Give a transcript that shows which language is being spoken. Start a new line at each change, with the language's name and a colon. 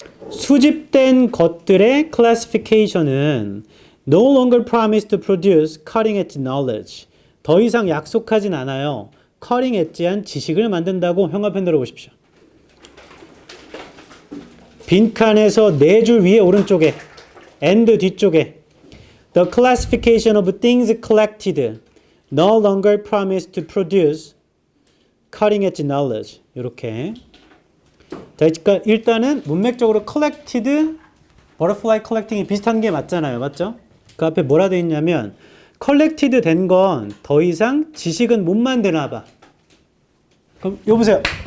Korean: 수집된 것들의
English: classification은 no longer promise to produce cutting edge knowledge.
Korean: 더 이상 약속하진 않아요. cutting edge한 지식을 만든다고 형광펜 들어보십시오. 빈칸에서 네 줄 위에 오른쪽에 and 뒤쪽에
English: The classification of things collected no longer promise to produce cutting edge knowledge.
Korean: 이렇게. 자, 그러니까 일단은 문맥적으로 collected,
English: butterfly collecting
Korean: 이 비슷한 게 맞잖아요. 맞죠? 그 앞에 뭐라 되어 있냐면 collected 된 건 더 이상 지식은 못 만드나 봐. 그럼 여보세요.